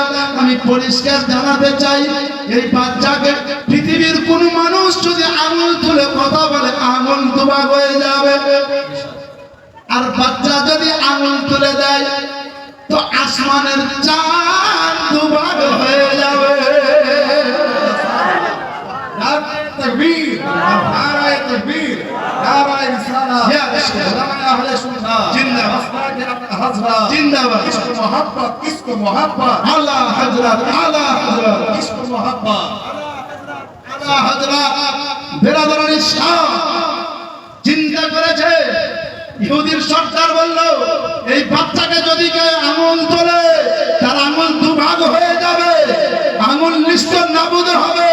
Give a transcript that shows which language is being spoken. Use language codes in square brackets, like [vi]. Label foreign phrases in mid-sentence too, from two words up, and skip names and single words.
[bn] আমি পরিষ্কার জানাতে চাই, এই বাচ্চাকে পৃথিবীর কোন মানুষ যদি আঙুল তুলে কথা বলে, আঙুল দুভাগ হয়ে যাবে। আর বাচ্চা যদি আঙুল তুলে দেয়, তো আসমানের চাঁদ দুভাগ হয়ে যাবে। [ur] تكبير نعرہ تکبیر نعرہ رسالہ علماء اہل سنت زندہ حضرت زندہ باد عشق محبت عشق محبت আলা হযরত আলা হযরত عشق محبت [bn] আলা হযরত [ur] برادران اسلام [bn] চিন্তা করেছে। ইহুদির সরকার বলল, এই বাচ্চাকে যদি কেউ আঙুল তোলে, তার আঙুল দুভাগ হয়ে যাবে, আঙুল নিশ্চয় নাবুদ হবে।